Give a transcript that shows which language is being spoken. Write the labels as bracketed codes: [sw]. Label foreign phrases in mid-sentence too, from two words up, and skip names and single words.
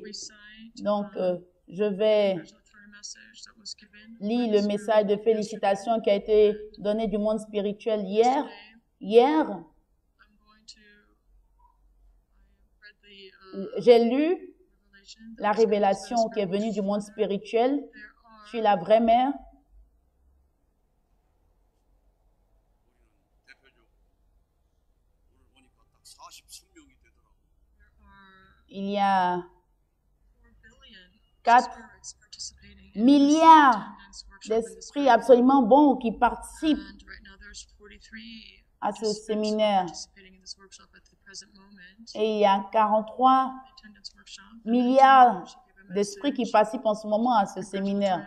[fr] Donc, je vais lire le message de félicitations qui a été donné du monde spirituel hier. Hier, j'ai lu la révélation qui est venue du monde spirituel. Je suis la vraie mère. [ko] 우리는 대표적 오늘 보니까 딱 43명이 되더라고요. [fr] Il y a 4 milliards d'esprits absolument bons qui participent à ce séminaire. Et il y a 43 milliards d'esprits qui participent en ce moment à ce séminaire.